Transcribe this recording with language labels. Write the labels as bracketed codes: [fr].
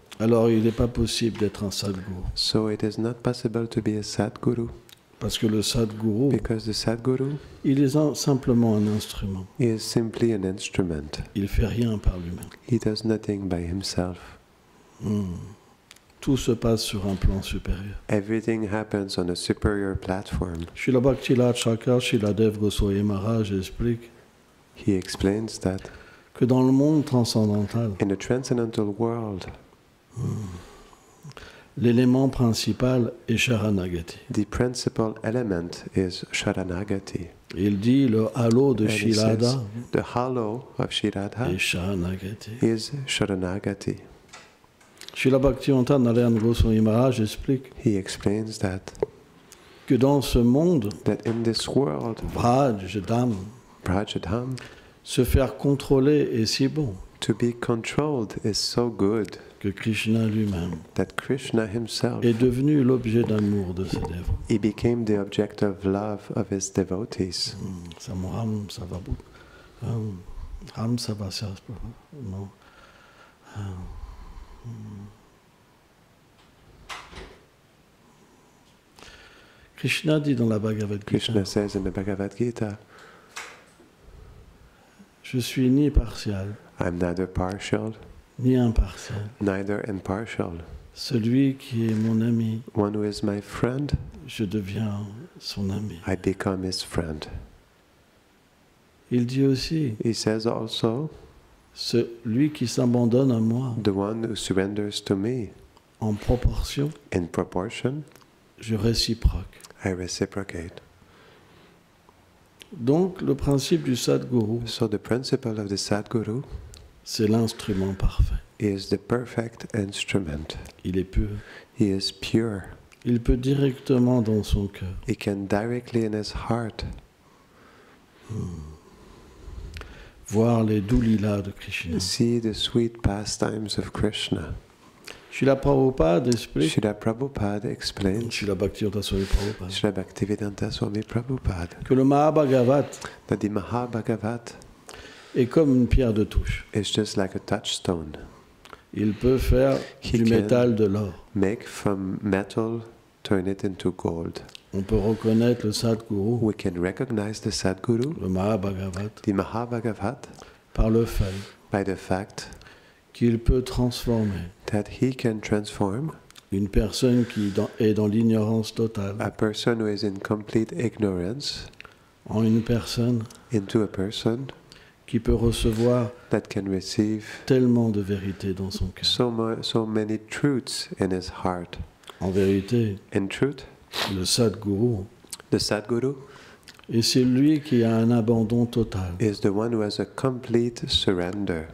[fr] alors il n'est pas possible d'être un Sadguru. [en] So it is not possible to be a Sadguru, [fr] Parce que le Sadguru, [en] because the Sadguru [fr] il est simplement un instrument. [en] is simply an instrument. [fr] Il ne fait rien par lui-même. [en] He does nothing by himself. [fr] Tout se passe sur un plan supérieur. [en] Everything happens on a superior platform. [fr] Srila Bhakti-Raj Chakra, Srila Dev Goswami Maharaj explique [en] He explains that [fr] que dans le monde transcendantal, [en] in the transcendental world, [fr] l'élément principal est Sharanagati. [en] the principal element is Sharanagati. [fr] Il dit le halo de [en] And he Srila says, Radha the halo of Sri Radha [fr] est Sharanagati. [en] is Sharanagati. [fr] Srila Bhaktivedanta Narayan Goswami Maharaj explique [en] He explains [fr] que dans ce monde, [en] that in this world, Vraj, Dham, Vrajadham, [fr] se faire contrôler est si bon [en] to be controlled is so good [fr] que Krishna lui-même [en] that Krishna himself, [fr] est devenu l'objet d'amour de ses dévots. [en] he became the object of love of his devotees. [fr] Ram, ça va beaucoup. Ram, ça va, ça non. Krishna dit dans la Bhagavad Gita, [en] Krishna says in the Bhagavad Gita, [fr] je suis ni partial, [en] I'm neither partial, [fr] ni impartial. [en] neither impartial. [fr] Celui qui est mon ami, [en] One who is my friend, [fr] je deviens son ami. [en] I become his friend. [fr] Il dit aussi, [en] He says also, [fr] celui qui s'abandonne à moi [en] the one who surrenders to me [fr] en proportion, [en] in proportion, [fr] je réciproque. [en] I reciprocate. [fr] Donc le principe du Sadguru, [en] So the principle of the Sadguru [fr] c'est l'instrument parfait. [en] is the perfect instrument. [fr] Il est pur. [en] He is pure. [fr] Il peut directement dans son cœur. [en] He can directly in his heart [fr] voir les doux lilas de Krishna. [en] see the sweet pastimes of Krishna. [fr] Srila Prabhupada explique, [en] Srila Prabhupada explains, Srila Bhaktivedanta Swami Prabhupada, Srila Bhaktivedanta Swami Prabhupada, [fr] que le Mahabhagavat [en] that the Mahabhagavat [fr] est comme une pierre de touche. [en] is just like a touchstone. [fr] Il peut faire [en] He [fr] du [en] can [fr] métal de l'or. [en] make from metal, turn it into gold. [fr] On peut reconnaître le Sadguru, [en] We can recognize the Sadguru, [fr] le Mahabhagavat, [en] the Mahabhagavat, [fr] par le fait [en] by the fact [fr] qu'il peut transformer [en] that he can transform [fr] une personne qui est dans l'ignorance totale [en] a person who is in complete ignorance [fr] en une personne [en] into a person [fr] qui peut recevoir [en] that can receive [fr] tellement de vérité dans son cœur. [en] so many truths in his heart. [fr] En vérité, [en] In truth, [fr] le Sadguru [en] the Sadguru [fr] est celui qui a un abandon total [en] is the one who has a complete surrender